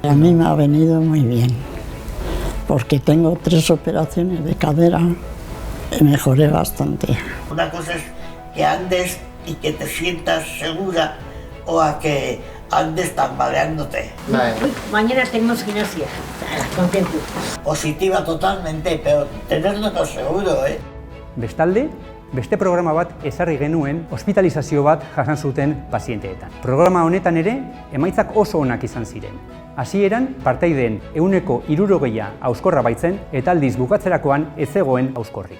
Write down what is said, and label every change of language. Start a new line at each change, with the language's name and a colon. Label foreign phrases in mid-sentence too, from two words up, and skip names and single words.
Spanish: A mí me ha venido muy bien, porque tengo 3 operaciones de cadera y mejoré bastante. Una cosa es que andes y que te sientas segura o a que andes tambaleándote. Uy, mañana tenemos gimnasia, contento. Positiva totalmente, pero tenerlo no seguro, ¿eh?
Basque: Bestalde, beste programa bat ezarri genuen ospitalizazio bat jasan zuten pazienteetan. Programa honetan ere, emaitzak oso onak izan ziren. Hasieran, partaideen 60% hauskorra baitzen eta aldiz bukatzerakoan ez zegoen hauskorrik.